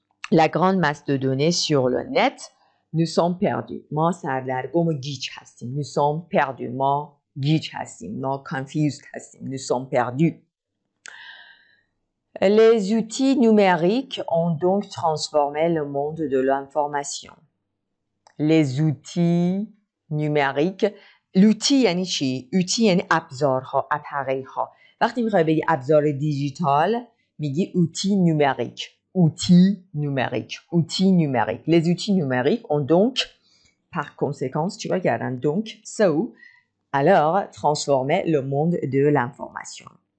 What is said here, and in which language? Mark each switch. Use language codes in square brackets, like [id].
[fr] La grande masse de données sur le net, nous sommes perdus. [fa] ما سردرگم و گیج هستیم. [fr] Nous sommes perdus. [fa] ما گیج هستیم. ما confused هستیم. [fr] Nous sommes perdus. Les outils numériques ont donc transformé le monde de l'information. Les outils numériques. [fa] l'outil یعنی چی؟ outil یعنی ابزارها، ابزارها. وقتی میخوای بگی ابزار دیجیتال میگی outil numérique. [fr] Outils numériques. Les outils numériques ont donc, par conséquence, tu vas garder donc, alors, transformer le monde de l'information.